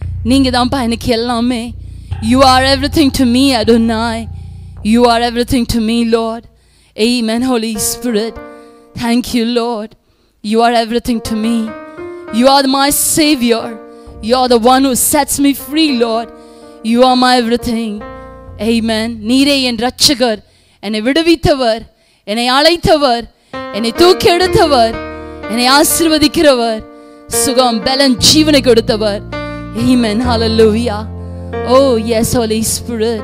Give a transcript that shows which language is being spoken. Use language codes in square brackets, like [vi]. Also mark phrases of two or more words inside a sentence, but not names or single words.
[en] You are everything to me, Adonai. You are everything to me, Lord. Amen, Holy Spirit. Thank you, Lord. You are everything to me. You are my Savior. You are the one who sets me free, Lord. You are my everything. Amen. [ta] நீரே என் ரட்சகர், என்னை விடுவித்தவர், என்னை அழைத்தவர், என்னை தூக்கி எடுத்தவர், என்னை ஆசீர்வதிக்கிறவர், சுகம் பெலன் ஜீவனை கொடுத்தவர். [en] Amen. Hallelujah. Oh yes, Holy Spirit.